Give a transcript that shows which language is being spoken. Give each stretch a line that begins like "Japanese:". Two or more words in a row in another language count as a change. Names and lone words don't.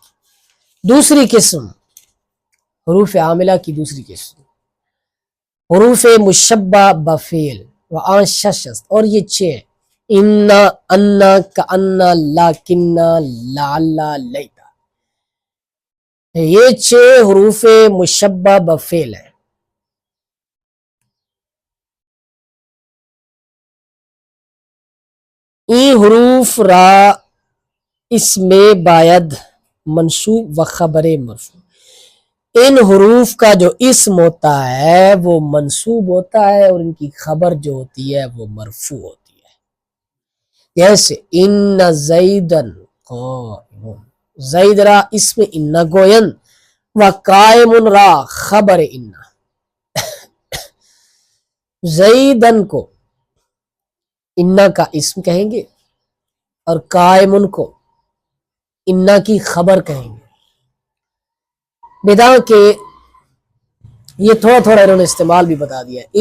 Urdu: دوسری قسم حروف عاملہ کی دوسری قسم حروف مشبہ بفعل
Persian: وآن ششست،
Urdu: اور یہ 6:
Arabic: انا، انا، کانا، لاکنہ، لعلہ، لیتا.
Urdu: یہ 6 حروف مشبہ بفعل ہیں.
Persian: این حروف را اسم باید منصوب و خبر مرفوع.
Urdu: ان حروف کا جو اسم ہوتا ہے وہ منصوب ہوتا ہے، اور ان کی خبر جو ہوتی ہے وہ مرفوع ہوتی ہے.
Persian: جیسے
Arabic: ان زیدن قائم،
Persian: زید را اسم ان گوین و قائم را خبر ان.
Urdu: زیدن کو انا کا اسم کہیں گے اور قائم کو انا کی خبر کہیں گے. بدا کہ یہ تھوڑا تھوڑا انہوں نے استعمال بھی بتا دیا ہے.